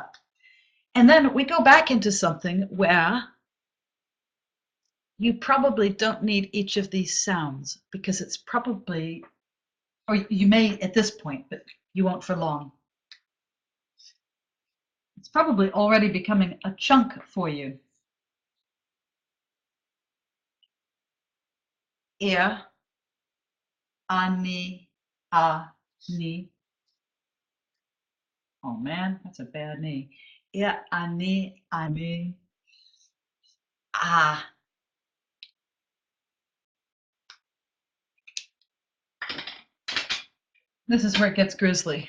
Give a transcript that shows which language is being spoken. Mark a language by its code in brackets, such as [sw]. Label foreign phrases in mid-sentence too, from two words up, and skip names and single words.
[en] And then we go back into something where you probably don't need each of these sounds because it's probably, or you may at this point, but You won't for long. It's probably already becoming a chunk for you. [sm] Ia, ani, a, ni. [en] Oh man, that's a bad knee. [sm] Ia, ani, a. [en] This is where it gets grisly.